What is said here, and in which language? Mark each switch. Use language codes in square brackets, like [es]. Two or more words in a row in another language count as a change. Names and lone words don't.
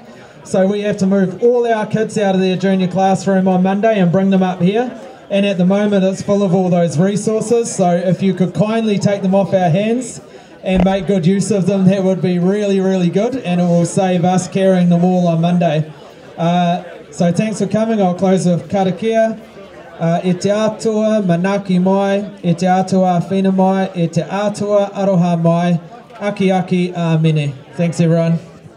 [en] So we have to move all our kids out of their junior classroom on Monday and bring them up here. And at the moment, it's full of all those resources. So if you could kindly take them off our hands and make good use of them, that would be really, really good. And it will save us carrying them all on Monday. So thanks for coming. I'll close with karakia. [mi] E te atua manaki mai, e te atua whina mai, e te atua aroha mai, aki aki a mene. [en] Thanks everyone.